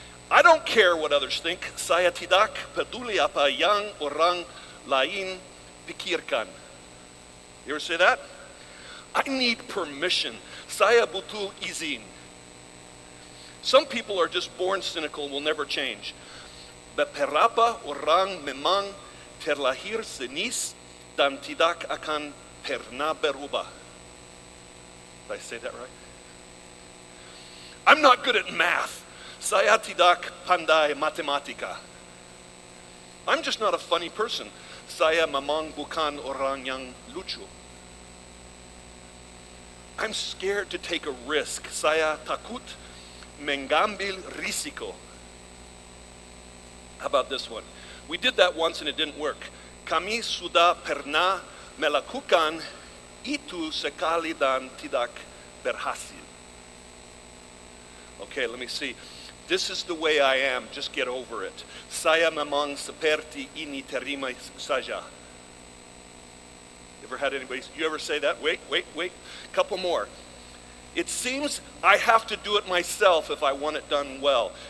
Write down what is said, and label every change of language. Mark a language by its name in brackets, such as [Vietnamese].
[English] I don't care what others think. [Indonesian] Saya tidak peduli apa yang orang lain pikirkan. [English] You ever say that? I need permission. [Indonesian] Saya butuh izin. [English] Some people are just born cynical and will never change. [Indonesian] Beberapa orang memang terlahir sinis dan tidak akan pernah berubah. [English] Did I say that right? I'm not good at math. [Indonesian] Saya tidak pandai matematika. [English] I'm just not a funny person. [Indonesian] Saya memang bukan orang yang lucu. [English] I'm scared to take a risk. [Indonesian] Saya takut mengambil risiko. [English] How about this one? We did that once and it didn't work. [Indonesian] Kami sudah pernah melakukan itu sekali dan tidak berhasil. [English] Okay, let me see. This is the way I am, just get over it. [Indonesian] Saya memang seperti ini, terima saja. [English] Ever had anybody, you ever say that? Wait. Couple more. It seems I have to do it myself if I want it done well.